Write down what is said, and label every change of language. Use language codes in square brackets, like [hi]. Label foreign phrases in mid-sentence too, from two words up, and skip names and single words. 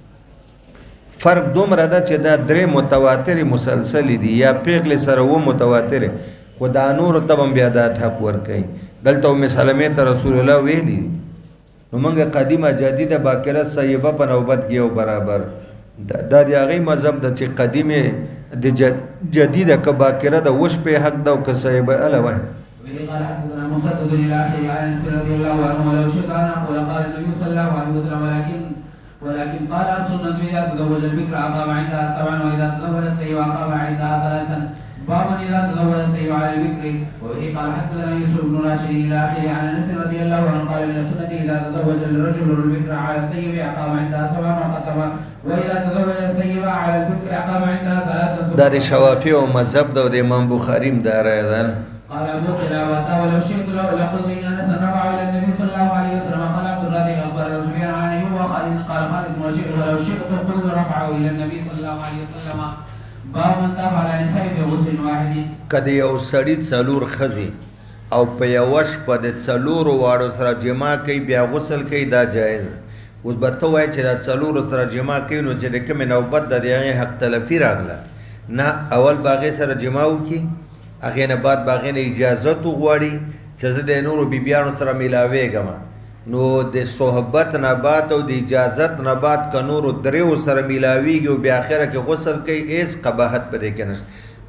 [ps] فرق دومره ده چې دا درې متواترې مسلسلې دي یا پیغلې سره اووه متواترې خو دا نورو ته به بیا دا ټپ ورکوي. دلته ام سلمې ته رسول الله ویلي نو موږ قدیمه جدیده باکره صحیبه په نوبت کې یو برابر دا د هغې مذهب ده چې قدیمې د جدیده که باکره ده اووه شپې حق ده او که صحیبه اله وایي. [ar] وبه قال حدثنا مسدد الى اخره عن انس رضي الله عنه ولو شئت ان اقول قال النبي صلى الله عليه وسلم ولكن قال السنه اذا تزوج البكر اقام عندها سبعا واذا تزوج الثيب اقام عندها ثلاثا باب اذا تزوج الثيب على البكر. وبه قال حدثنا يوسف بن راشد الى اخره عن انس رضي الله عنه قال من السنه اذا تزوج الرجل البكر على الثيب اقام عندها سبعا وختما واذا تزوج الثيب على البكر اقام عندها ثلاثا. [ps] دا د شوافی او مذهب د امام بخاری م دا راي ده. [ar] قال ابو قلابه ولو شئت لقلت ان انس رفع الى النبي صلى الله عليه وسلم قال عبد الرازق اخبر سفيان عن ايوب وخالد قال خالد وشئت ولو شئت قلت رفعه الى النبي صلى الله عليه وسلم باب من طاف على نساء في غسل واحد. [ps] کله یو سړی څلور ښځې او په یوه شپه د څلورو واړو سره جما کوي بیا غسل کوي دا جایز ده. اوس به ته وایې چې دا څلورو سره جما کوي نو چې د کومې نوبت ده د هغې حق تلفي راغله نه اول به هغې سره جما وکړي هغې نه بعد به هغې نه اجازت وغواړي چې زه د نورو بیبیانو سره میلاویږم نو د صحبت نه بعد او د اجازت نه بعد که نورو دریو سره میلاویږي او بیا اخره کې غسل کوي هېڅ قباحت په دې کې نشته.